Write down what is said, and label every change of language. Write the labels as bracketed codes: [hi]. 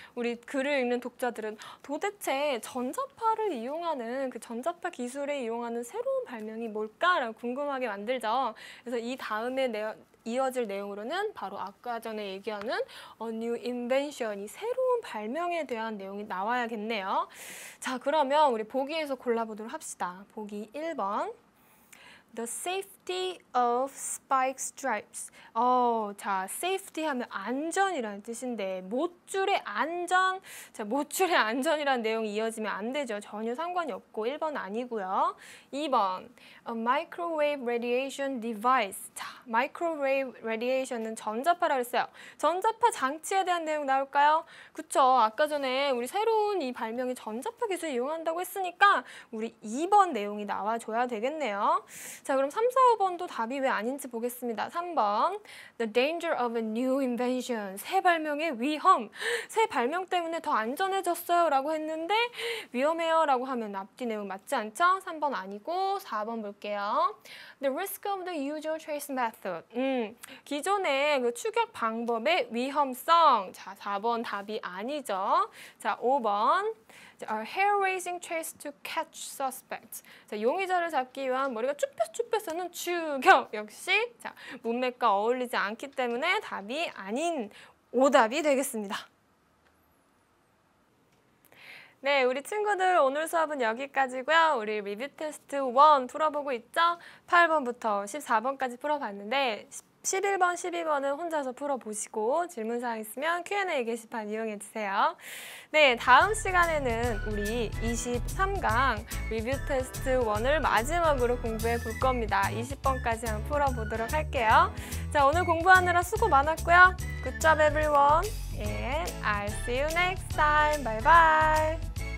[ko] 우리 글을 읽는 독자들은 도대체 전자파를 이용하는 그 전자파 기술에 이용하는 새로운 발명이 뭘까라고 궁금하게 만들죠. 그래서 이 다음에 이어질 내용으로는 바로 아까 전에 얘기하는 a new invention, 이 새로운 발명에 대한 내용이 나와야겠네요. 자, 그러면 우리 보기에서 골라보도록 합시다. 보기 1번. [en] The safety of spike stripes. [ko] 자, safety 하면 안전이라는 뜻인데 못줄의 안전. 자, 못줄의 안전이라는 내용이 이어지면 안 되죠. 전혀 상관이 없고 1번 아니고요. 2번. [en] A microwave radiation device. [ko] 자, microwave radiation은 전자파라고 했어요. 전자파 장치에 대한 내용 나올까요? 그쵸. 아까 전에 우리 새로운 이 발명이 전자파 기술을 이용한다고 했으니까 우리 2번 내용이 나와줘야 되겠네요. 자, 그럼 3, 4, 5번도 답이 왜 아닌지 보겠습니다. 3번. [en] The danger of a new invention. [ko] 새 발명의 위험. 새 발명 때문에 더 안전해졌어요 라고 했는데 위험해요 라고 하면 앞뒤 내용 맞지 않죠? 3번 아니고 4번 볼게요. [en] The risk of the usual trace method. [ko] 기존의 그 추격 방법의 위험성. 자, 4번 답이 아니죠. 자, 5번. [en] Are hair raising trace to catch suspects. [ko] 자, 용의자를 잡기 위한 머리가 쭈뼛쭈뼛하는 추격. 역시 자, 문맥과 어울리지 않기 때문에 답이 아닌 오답이 되겠습니다. 네, 우리 친구들 오늘 수업은 여기까지고요. 우리 리뷰 테스트 1 풀어보고 있죠? 8번부터 14번까지 풀어봤는데 11번, 12번은 혼자서 풀어보시고 질문사항 있으면 Q&A 게시판 이용해주세요. 네, 다음 시간에는 우리 23강 리뷰 테스트 1을 마지막으로 공부해 볼 겁니다. 20번까지 한번 풀어보도록 할게요. 자, 오늘 공부하느라 수고 많았고요. [en] Good job everyone and I'll see you next time. Bye bye.